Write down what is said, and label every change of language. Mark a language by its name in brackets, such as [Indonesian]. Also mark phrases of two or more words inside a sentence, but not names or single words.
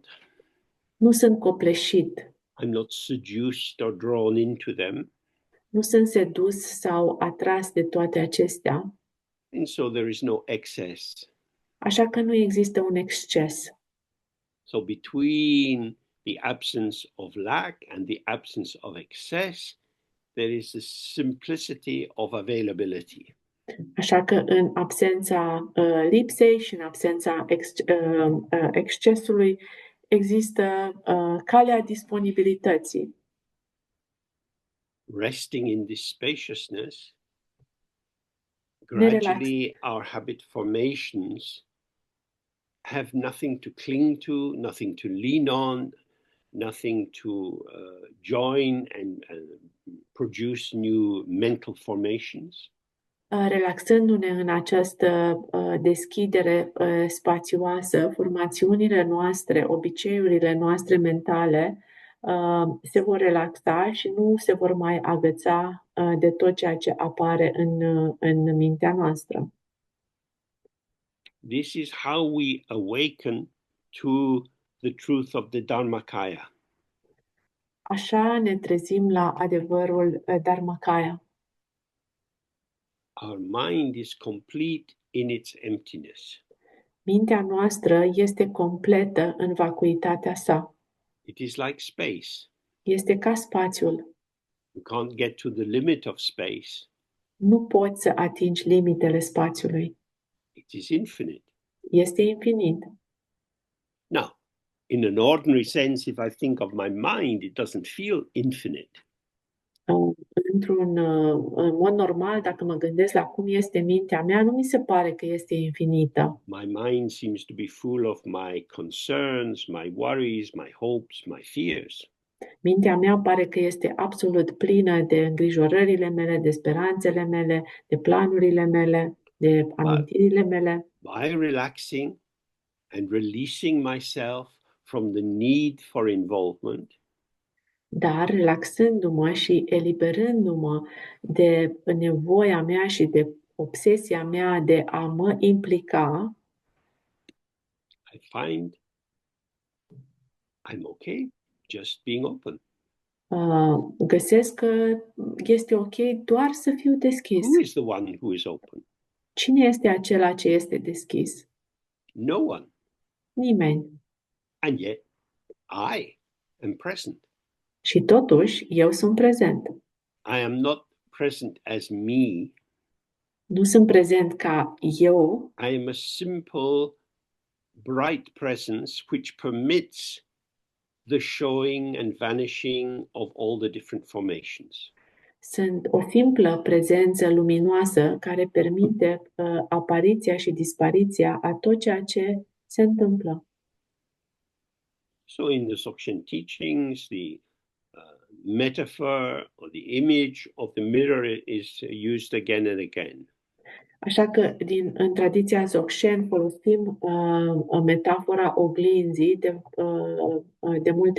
[Romanian] nu sunt copleșit, [English] I'm not seduced or drawn into them, [Romanian] nu sunt sedus sau atras de toate acestea, [English] and so there is no excess. [Romanian] așa că nu există un exces. [English] So between the absence of lack and the absence of excess, there is the simplicity of availability. [Romanian] Așa că în absența lipsei și în absența excesului există calea disponibilității. [English] Resting in this spaciousness, [Romanian] Nerelax- [English] gradually our habit formations have nothing to cling to, nothing to lean on, nothing to join and produce new mental formations. [Romanian] Relaxându-ne în această deschidere spațioasă, formațiunile noastre, obiceiurile noastre mentale se vor relaxa și nu se vor mai agăța de tot ceea ce apare în mintea noastră. [English] This is how we awaken to the truth of the Dharmakaya. [Romanian] Așa ne trezim la adevărul Dharmakaya. [English] Our mind is complete in its emptiness. [Romanian] Mintea noastră este completă în vacuitatea sa. [English] It is like space. [Romanian] Este ca spațiul. [English] You can't get to the limit of space. [Romanian] Nu poți să atingi limitele spațiului. [English] It is infinite. [Romanian] Este infinit. [English] Now, in an ordinary sense, if I think of my mind, it doesn't feel infinite. [Romanian] În mod normal, dacă mă gândesc la cum este mintea mea, nu mi se pare că este infinită. [English] My mind seems to be full of my concerns, my worries, my hopes, my fears. [Romanian] Mintea mea pare că este absolut plină de îngrijorările mele, de speranțele mele, de planurile mele, de amintirile mele. [English] By relaxing and releasing myself from the need for involvement, [Romanian] Dar relaxându-mă și eliberându-mă de nevoia mea și de obsesia mea de a mă implica, [English] I find I'm okay just being open. [Romanian] găsesc că este ok doar să fiu deschis. [English] Who is the one who is open? [Romanian] Cine este acela ce este deschis? [English] No one. [Romanian] Nimeni. [English] And yet I am present. [Romanian] Și totuși, eu sunt prezent. [English] I am not present as me. [Romanian] Nu sunt prezent ca eu, [English] I am a simple, bright presence which permits the showing and vanishing of all the different formations. [Romanian] sunt o simplă prezență luminoasă care permite apariția și dispariția a tot ceea ce se întâmplă. [English] So in the Dzogchen teachings, the metaphor or the image of the mirror is used again and again. [Romanian] Așa că în tradiția Dzogchen folosim metafora oglinzii de multe